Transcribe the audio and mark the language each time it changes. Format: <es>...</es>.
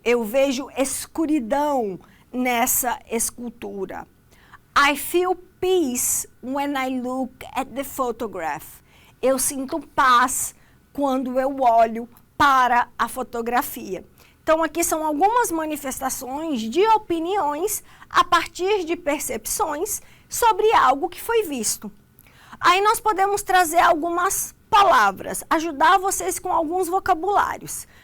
<pt>Eu vejo escuridão nessa escultura.</pt> <en>I feel peace when I look at the photograph.</en> <pt>Eu sinto paz quando eu olho para a fotografia. Então, aqui são algumas manifestações de opiniões a partir de percepções sobre algo que foi visto. Aí nós podemos trazer algumas palavras, ajudar vocês com alguns vocabulários.</pt>